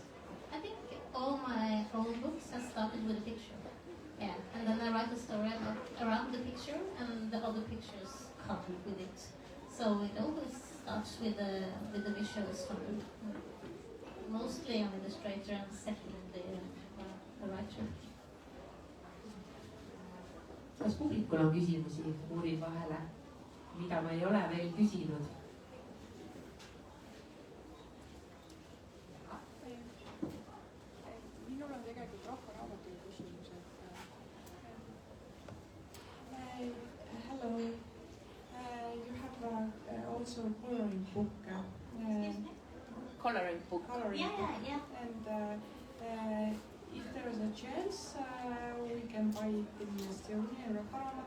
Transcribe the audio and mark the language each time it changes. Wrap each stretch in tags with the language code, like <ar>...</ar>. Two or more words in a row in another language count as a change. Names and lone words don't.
<en>I think all my old books have started with a picture. Yeah, and then I write a story around the picture, and the other pictures come with it. So it always starts with the visuals for me. Mostly an illustrator and second the writer.</en> <et>Kas publikul on küsimusi? Uurin vahele, mida ma ei ole veel küsinud. Minul on tegelikult Rahva Raamatuga küsimus.</et> <en>Hello, you have also a coloring book. Coloring book. Yeah. And if there is a chance, we can buy it in Estonia, Rahva Raamat.</en>